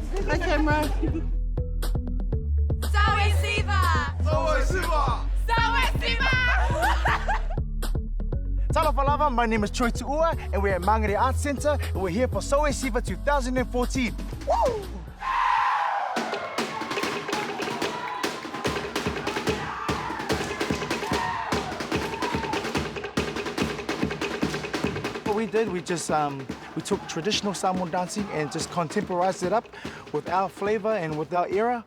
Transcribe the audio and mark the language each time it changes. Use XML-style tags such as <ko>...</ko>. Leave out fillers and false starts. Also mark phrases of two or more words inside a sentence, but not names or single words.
<en>camera. Sau E Siva! Sau E Siva! Sau E Siva! Talafalava, my name is Choi Tuua, and we're at Mangere Arts Centre, and we're here for Sau E Siva 2014. Woo! What we did, we took traditional Samoan dancing and just contemporized it up with our flavor and with our era.</en>